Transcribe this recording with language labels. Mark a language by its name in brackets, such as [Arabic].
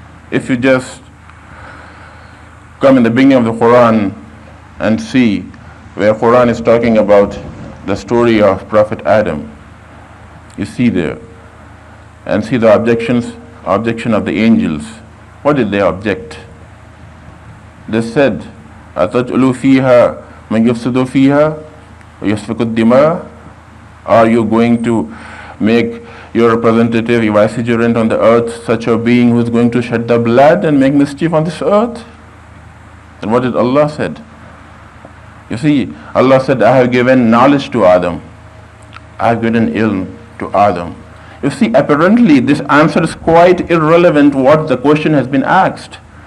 [English] If you just come in the beginning of the Quran and see where Quran is talking about the story of Prophet Adam, you see there, and see the objection of the angels. What did they object? They said, [Arabic] أَتَجْعَلُ فِيهَا مَنْ يُفْسِدُ فِيهَا وَيَسْفِكُ الدِّمَاءَ? [English] Are you going to make your representative, your vicegerent on the earth, such a being who is going to shed the blood and make mischief on this earth? And what did Allah said? You see, Allah said, I have given knowledge to Adam. I have given ilm to Adam. You see, apparently this answer is quite irrelevant what the question has been asked.